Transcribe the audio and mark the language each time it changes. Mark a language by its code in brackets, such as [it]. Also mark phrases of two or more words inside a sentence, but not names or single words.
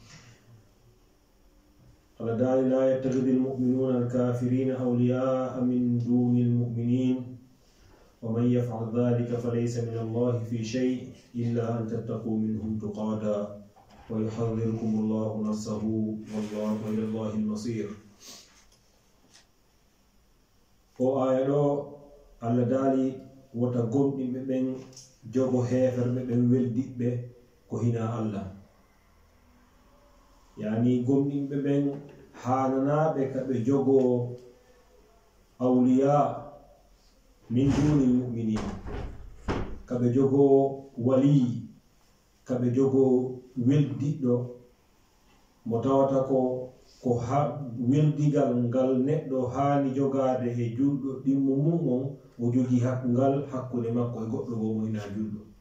[ar] قال دال لا يتخذ المؤمنون الكافرين أولياء من دون المؤمنين ومن يفعل ذلك فليس من الله في شيء إلا أن تتقوا منهم تقاتا ويحذركم الله نفسه والله إلى الله المصير. [ff] o aya ɗo Allah daali wota gomɗinɓe ɓen jogo heferɓe ɓen weldiɓɓe ko hina Allah, yani gomɗinɓe ɓen hananaɓe kaɓe jogo [ar] أولياء من دون المؤمنين, [ff] kaɓe jogo wali, kaɓe jogo weldiɗɗo mo tawata ko weldigal ngal neɗɗo haani jogade e julɗo ɗimmo mum on o jogi ngal hakkude makko e goɗɗo bo mo ina julɗo.